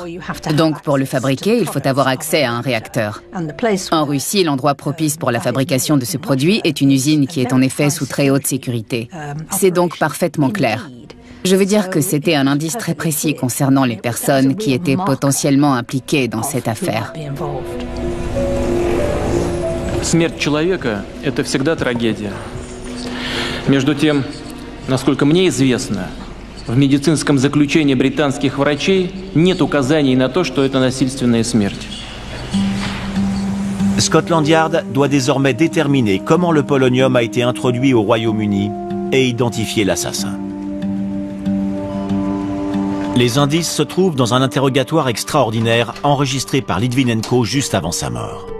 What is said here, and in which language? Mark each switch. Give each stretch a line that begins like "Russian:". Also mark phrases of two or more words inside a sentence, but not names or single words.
French: Donc pour le fabriquer, il faut avoir accès à un réacteur. En Russie, l'endroit propice pour la fabrication de ce produit est une usine qui est en effet sous très haute sécurité. C'est donc parfaitement clair. Je veux dire que c'était un indice très précis concernant les personnes qui étaient potentiellement impliquées dans cette affaire.
Russian: Смерть человека – это всегда трагедия. Между тем, насколько мне известно, в медицинском заключении британских врачей нет указаний на то, что это насильственная смерть.
French: Scotland Yard doit désormais déterminer comment le polonium a été introduit au Royaume-Uni et identifier l'assassin. Les indices se trouvent dans un interrogatoire extraordinaire enregistré par Litvinenko juste avant sa mort.